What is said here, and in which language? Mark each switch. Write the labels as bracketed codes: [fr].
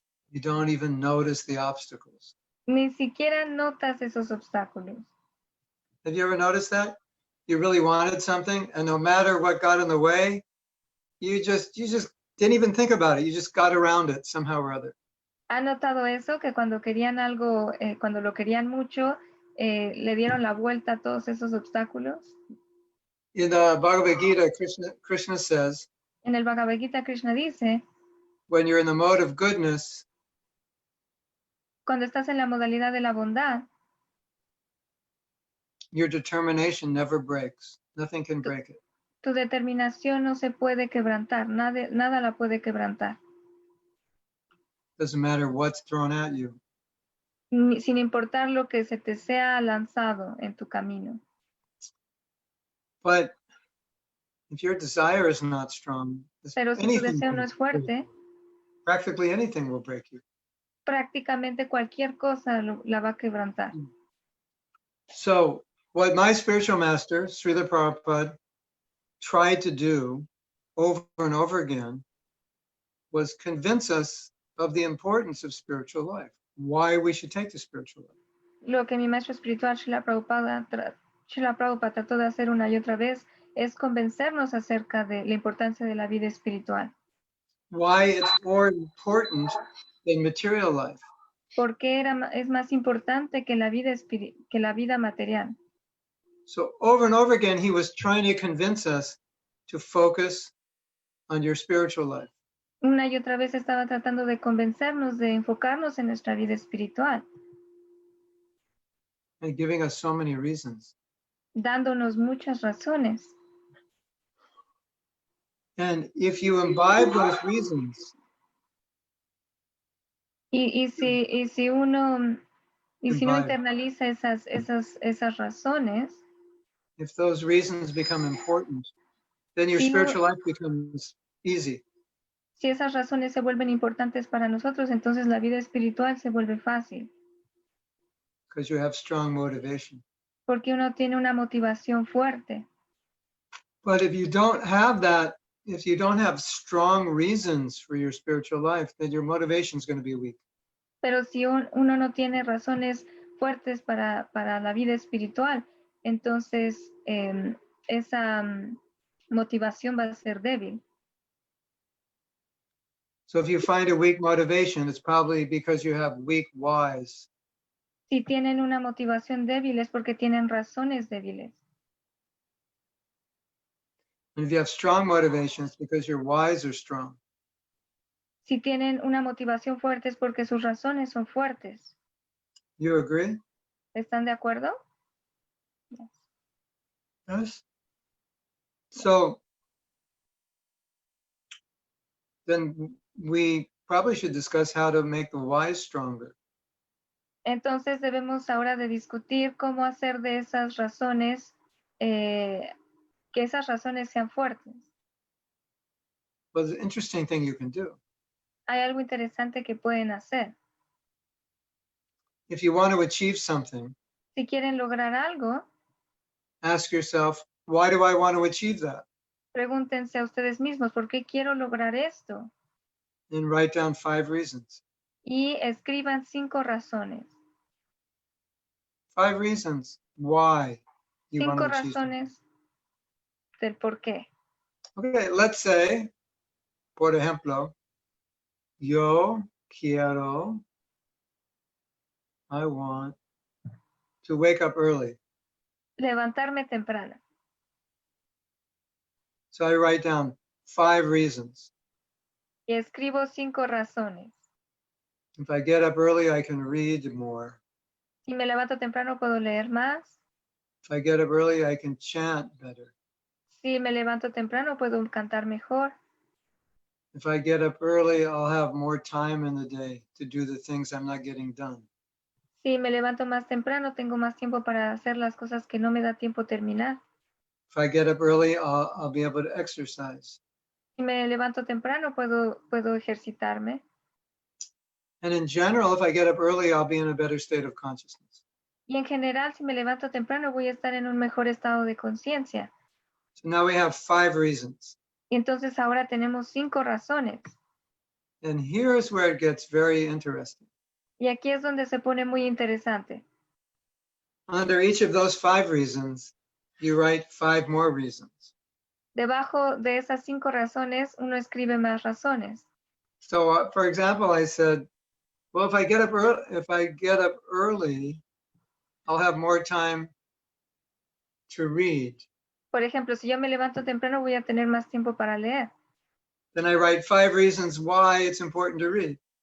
[en] You don't even notice the obstacles. [es] ni siquiera notas esos obstáculos. [en] Have you ever noticed that? You really wanted something, and no matter what got in the way, you just didn't even think about it. You just got around it somehow or other. [es] ¿Ha notado eso? Que cuando querían algo, cuando lo querían mucho, le dieron la vuelta a todos esos obstáculos. [en] In the Bhagavad Gita, Krishna says, [es] En el Bhagavad Gita, Krishna dice, [en] when you're in the mode of goodness, [es] cuando estás en la modalidad de la bondad, [en] your determination never breaks. Nothing can break it. [es] tu determinación no se puede quebrantar, nada la puede quebrantar, [en] Doesn't matter what's thrown at you. [es] sin importar lo que se te sea lanzado en tu camino. [en] But if your desire is not strong, [es] Pero si tu deseo no es fuerte, [en] practically anything will break you. [es] prácticamente cualquier cosa la va a quebrantar. [en] So what my spiritual master, Srila Prabhupada, tried to do over and over again was convince us of the importance of spiritual life, why we should take the spiritual life. [es] Lo que mi maestro espiritual, Srila Prabhupada trató de hacer una y otra vez es convencernos acerca de la importancia de la vida espiritual. [en] Why it's more important than material life. [es] Porque es más importante que la vida material. [en] So over and over again, he was trying to convince us to focus on your spiritual life. [es] Una y otra vez estaba tratando de convencernos de enfocarnos en nuestra vida espiritual, [en] And giving us so many reasons. [es] dándonos muchas razones. [en] And if you imbibe those reasons, [es] Y si uno [en] Imbibe. [es] internaliza esas razones, [en] if those reasons become important, then your [es] Si no- [en] spiritual life becomes easy. [es] si esas razones se vuelven importantes para nosotros, entonces la vida espiritual se vuelve fácil, [en] Because you have strong motivation. [es] porque uno tiene una motivación fuerte. [en] But if you don't have that, if you don't have strong reasons for your spiritual life, then your motivation is going to be weak. [es] Pero si uno no tiene razones fuertes para la vida espiritual, entonces esa motivación va a ser débil. [en] So if you find a weak motivation, it's probably because you have weak whys. [es] Si tienen una motivación débil es porque tienen razones débiles. [en] And if you have strong motivation, it's because your whys are strong. [es] Si tienen una motivación fuerte es porque sus razones son fuertes. [en] You agree? [es] ¿Están de acuerdo? [en] Yes. So then we probably should discuss how to make the whys stronger. [es] Entonces debemos ahora de discutir cómo hacer de esas razones, que esas razones sean fuertes. [en] Well, there's an interesting thing you can do. [es] Hay algo interesante que pueden hacer. [en] If you want to achieve something, [es] Si quieren lograr algo, [en] ask yourself, why do I want to achieve that? [es] pregúntense a ustedes mismos, ¿por qué quiero lograr esto? [en] And write down 5 reasons. [es] Y escriban 5 razones. [en] 5 reasons why you want [es] 5 [en] to achieve something. [es] razones del por qué. [en] Okay, let's say, [es] por ejemplo, yo quiero, [en] I want to wake up early. [es] Levantarme temprano. [en] So I write down 5 reasons. [es] Y escribo 5 razones. [en] If I get up early, I can read more. [es] Si me levanto temprano, puedo leer más. [en] If I get up early, I can chant better. [es] Si me levanto temprano, puedo cantar mejor. [en] If I get up early, I'll have more time in the day to do the things I'm not getting done. [es] Si me levanto más temprano, tengo más tiempo para hacer las cosas que no me da tiempo terminar. [en] If I get up early, I'll be able to exercise. [es] Si me levanto temprano, puedo ejercitarme. [en] And in general, if I get up early, I'll be in a better state of consciousness. [es] Y en general, si me levanto temprano, voy a estar en un mejor estado de conciencia. [en] So now we have 5 reasons. [es] Y entonces ahora tenemos 5 razones. [en] And here's where it gets very interesting. [es] Y aquí es donde se pone muy interesante. [en] Under each of those 5 reasons, you write 5 more reasons. [es] Debajo de esas 5 razones, uno escribe más razones. [en] So, for example, I said, well, if I get up early, I'll have more time to read. [es] Por ejemplo, si yo me levanto temprano, voy a tener más tiempo para leer. [en] Then I write 5 reasons why it's important to read.